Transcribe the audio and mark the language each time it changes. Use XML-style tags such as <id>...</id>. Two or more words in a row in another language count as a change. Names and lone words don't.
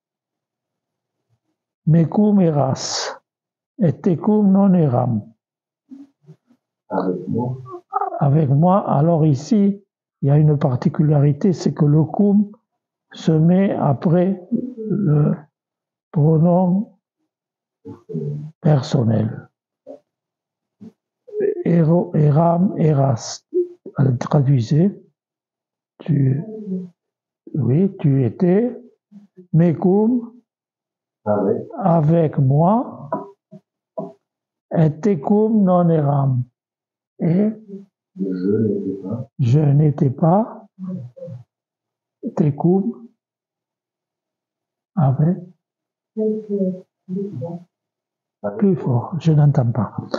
<la>Mecum eras, et tecum non eram.</la> <fr>Avec moi. Avec moi, alors ici, il y a une particularité, c'est que le cum se met après le pronom personnel.</fr> <la>Eram, eras.</la> <fr>Traduisez. Tu étais. Mecum, avec moi.</fr> <la>Et tecum non eram.</la> <fr>Et je n'étais pas. tecum, avec, plus fort, je n'entends pas.</fr>